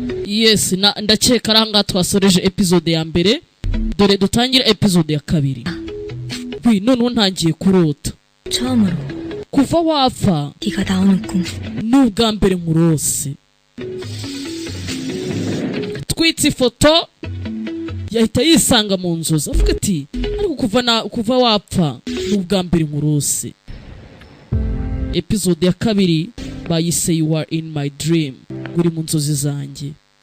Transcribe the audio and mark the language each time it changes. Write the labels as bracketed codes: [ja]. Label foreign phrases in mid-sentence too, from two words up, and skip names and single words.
[rw] Yes, ndakeka aranga twasoreje episode ya mbere. Dore dutangira episode ya kabiri. None ntangiye kurota. [ko] 처음으로 [rw] Kuva wapfa [ko] 네가 나오는 꿈. [rw] n'ubwa mbere nkurose. Twitse ifoto yahita yisanga mu nzozi avuga ati ariko kuva wapfa n'ubwa mbere nkurose. Episode ya kabiri bayise You Are In My Dream, uri mu nzozi zanjye.